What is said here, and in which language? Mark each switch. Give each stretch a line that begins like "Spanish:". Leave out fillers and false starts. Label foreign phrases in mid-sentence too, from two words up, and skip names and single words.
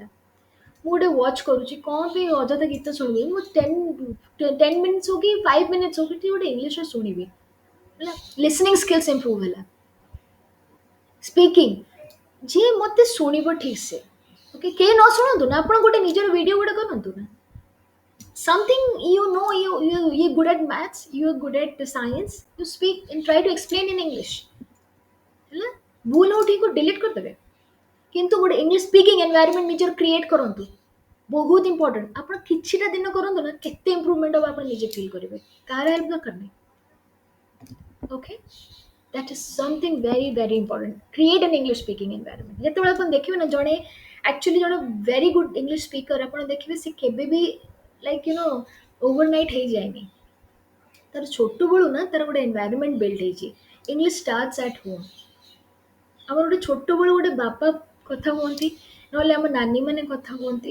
Odia: ମୁଁ ଗୋଟେ ୱାଚ୍ କରୁଛି, କ'ଣ ପାଇଁ ଅଯଥା ଗୀତ ଶୁଣିବି? ମୁଁ 10 ମିନିଟ୍ସ ହଉ କି 5 ମିନିଟ୍ସ ହଉ କି ଟିକେ ଗୋଟେ ଇଂଲିଶରେ ଶୁଣିବି ହେଲା।
English: Listening skills improve ହେଲା।
Odia: ସ୍ପିକିଂ, ଯିଏ ମୋତେ ଶୁଣିବ ଠିକ୍ ସେ, ଓକେ, କେହି ନ ଶୁଣନ୍ତୁ ନା, ଆପଣ ଗୋଟେ ନିଜର ଭିଡ଼ିଓ ଗୋଟେ କରନ୍ତୁ ନା।
English: Something you know, you're good at maths, you're good at science, you speak and try to explain in English ହେଲା।
Odia: ଭୁଲ ହଉ ଠିକ୍ ଡିଲିଟ୍ କରିଦେବେ, କିନ୍ତୁ ଗୋଟେ
English: English speaking environment
Odia: ନିଜର କ୍ରିଏଟ୍ କରନ୍ତୁ। ବହୁତ ଇମ୍ପୋର୍ଟାଣ୍ଟ। ଆପଣ କିଛିଟା ଦିନ କରନ୍ତୁ ନା, କେତେ ଇମ୍ପ୍ରୁଭମେଣ୍ଟ ହେବ ଆପଣ ନିଜେ ଫିଲ୍ କରିବେ। କାହାର ହେଲ୍ପ ଦରକାର ନାହିଁ। ଓକେ,
English: that is something very very important. Create an English speaking environment.
Odia: ଯେତେବେଳେ ଆପଣ ଦେଖିବେ ନା, ଜଣେ ଆକ୍ଚୁଆଲି ଜଣେ
English: very good English speaker,
Odia: ଆପଣ ଦେଖିବେ ସେ କେବେ ବି
English: like overnight
Odia: ହେଇଯାଏନି। ତାର ଛୋଟବେଳୁ ନା ତାର ଗୋଟେ
English: environment build
Odia: ହେଇଛି।
English: English starts at home.
Odia: ଆମର ଗୋଟେ ଛୋଟବେଳୁ ଗୋଟେ ବାପା କଥା ହୁଅନ୍ତି, ନହେଲେ ଆମ ନାନୀ ମାନେ କଥା ହୁଅନ୍ତି।